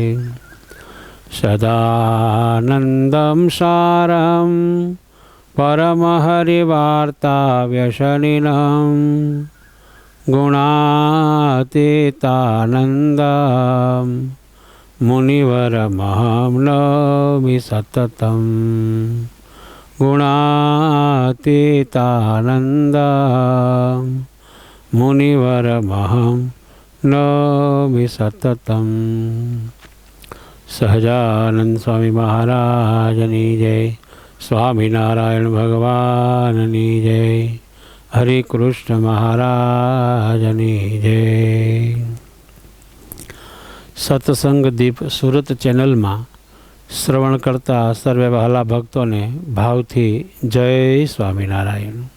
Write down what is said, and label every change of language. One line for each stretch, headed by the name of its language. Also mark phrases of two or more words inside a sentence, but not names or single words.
Sanskrit: सदानन्दं सारं परमहरिवार्ताव्यसनिनं गुणातीतानन्दं मुनिवरमहं नौमि सततं गुणातीतानन्दं मुनिवरमहं नौमि सततं।
Gujarati: સહજાનંદ સ્વામી મહારાજની જય, સ્વામિનારાયણ ભગવાનની જય, હરે કૃષ્ણ મહારાજની જય. સત્સંગ દીપ સુરત ચેનલમાં શ્રવણ કરતા સર્વે વહાલા ભક્તોને ભાવથી જય સ્વામિનારાયણ.